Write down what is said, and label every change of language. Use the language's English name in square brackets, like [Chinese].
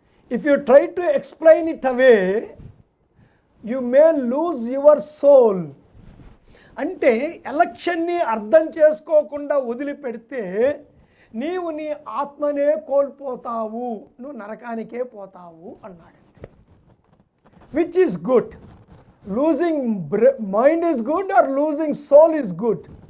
[English] If you try to explain it away, you may lose your soul. [Telugu] అంటే ఎలక్షన్ని అర్థం చేసుకోకుండా వదిలిపెడితే నీవు నీ ఆత్మనే కోల్పోతావు, నువ్వు నరకానికే పోతావు అన్నాడు. [English] Which is good? Losing mind is good or losing soul is good?